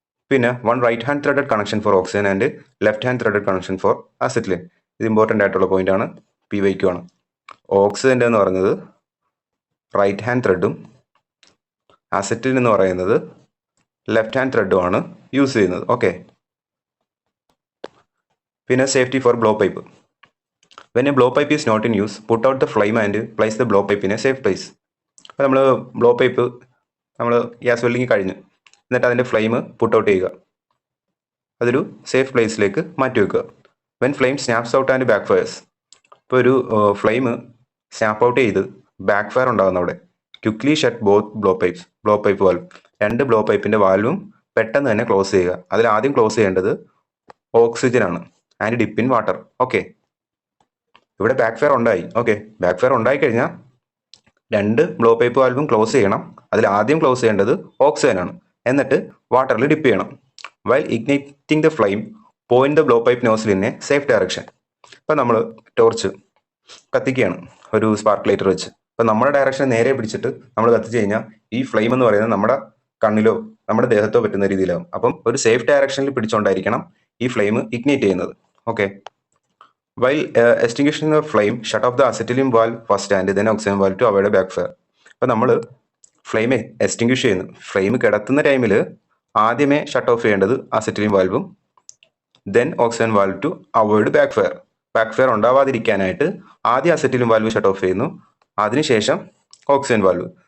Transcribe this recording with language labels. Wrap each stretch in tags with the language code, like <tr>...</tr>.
<en>പിന്നെ one right hand threaded connection for oxygen and left hand threaded connection for acetylene.</en> <ml>ഇത് important ആയിട്ടുള്ള point ആണ്, PYQ ആണ്. ഓക്സിജൻ്റെ എന്ന് പറയുന്നത് റൈറ്റ് ഹാൻഡ് ത്രെഡും അസെറ്റിലിൻ എന്ന് പറയുന്നത് ലെഫ്റ്റ് ഹാൻഡ് ത്രെഡും ആണ് യൂസ് ചെയ്യുന്നത്. ഓക്കെ.</ml> <en>പിന്നെ safety for blow pipe. When a blow pipe is not in use, put out the flame and place the blow pipe in a safe place.</en> <ml>അപ്പോൾ നമ്മൾ blow pipe നമ്മൾ gas welding കഴിഞ്ഞു, എന്നിട്ട് അതിൻ്റെ flame put out ചെയ്യുക, അതൊരു safe പ്ലേസിലേക്ക് മാറ്റി വെക്കുക.</ml> <en>When flame snaps out and back fires.</en> <ml>ഇപ്പോൾ ഒരു ഫ്ലെയിം സ്നാപ്പ് ഔട്ട് ചെയ്ത് ബാക്ക് ഫയർ ഉണ്ടാകുന്ന അവിടെ</ml> <en>Quickly shut both blow pipe valve.</en> <ml>രണ്ട് ബ്ലോ പൈപ്പിൻ്റെ വാൽവും പെട്ടെന്ന് തന്നെ ക്ലോസ് ചെയ്യുക. അതിൽ ആദ്യം ക്ലോസ് ചെയ്യേണ്ടത് ഓക്സിജൻ ആണ്</ml> <en>And dip in water.</en> <ml>Okay. ഇവിടെ ബാക്ക് ഫയർ ഉണ്ടായി. ഓക്കെ. ബാക്ക് ഫയർ ഉണ്ടായി കഴിഞ്ഞാൽ രണ്ട് ബ്ലോ പൈപ്പ് വാൽവും ക്ലോസ് ചെയ്യണം. അതിൽ ആദ്യം ക്ലോസ് ചെയ്യേണ്ടത് ഓക്സിജൻ ആണ്, എന്നിട്ട് വാട്ടറിൽ ഡിപ്പ് ചെയ്യണം.</ml> <en>While igniting the flame point the blow pipe nozzle in a safe direction.</en> <ml>ഇപ്പം നമ്മൾ ടോർച്ച് കത്തിക്കുകയാണ് ഒരു സ്പാർക്ക് ലൈറ്റർ വെച്ച്. അപ്പം നമ്മുടെ ഡയറക്ഷൻ നേരെ പിടിച്ചിട്ട് നമ്മൾ കത്തിച്ച് കഴിഞ്ഞാൽ ഈ ഫ്ലെയിം എന്ന് പറയുന്നത് നമ്മുടെ കണ്ണിലോ നമ്മുടെ ദേഹത്തോ പറ്റുന്ന രീതിയിലാവും. അപ്പം ഒരു സേഫ് ഡയറക്ഷനിൽ പിടിച്ചുകൊണ്ടായിരിക്കണം ഈ ഫ്ലെയിം ഇഗ്നൈറ്റ് ചെയ്യുന്നത്. Okay.</ml> <en>While extinguishing the flame, shut off the acetylene valve first and then oxygen valve to avoid a backfire.</en> <ml>അപ്പോൾ നമ്മൾ ഫ്ലെയിം എക്സ്റ്റിങ്ക്വിഷ് ചെയ്യുന്നു. ഫ്ലെയിം കിടത്തുന്ന ടൈമിൽ ആദ്യമേ ഷട്ട് ഓഫ് ചെയ്യേണ്ടത് acetylene വാൽവും</ml> <en>Then oxygen valve to avoid back fire.</en> <ml>Back fire ഉണ്ടാവാതിരിക്കാനായിട്ട് ആദ്യം acetylene valve shut of ചെയ്യുന്നു, അതിനുശേഷം oxygen valve.</ml>